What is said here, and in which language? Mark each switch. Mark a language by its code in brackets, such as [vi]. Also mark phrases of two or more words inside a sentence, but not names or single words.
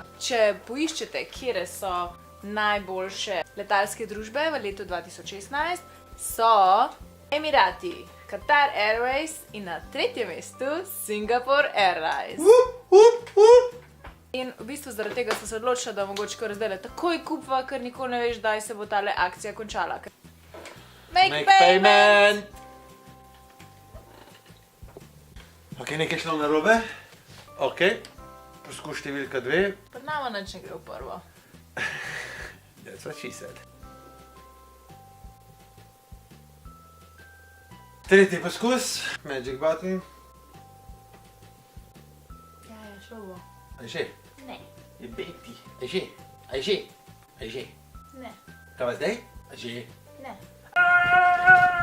[sl] Če poiščete, kje so najboljše letalske družbe v letu 2016, so Emirati, Qatar Airways in na tretjem mestu Singapore Airlines. In v bistvu zaradi tega sem se odločila, da mogoče kar zdajle takoj kupva, ker nikoli ne veš, kdaj se bo tale akcija končala. [en] Make payment! [sl] Ok, nekaj šlo narobe. Ok, poskus številka 2. Pred nama nič ne gre v prvo. [en] That's what she said. [sl] Tretji poskus, [en] magic button. [sl] Ja, šlo bo. A je že? Ne. Je beti. A je že? A je že? A je že? Ne. Kaj pa zdaj? A že?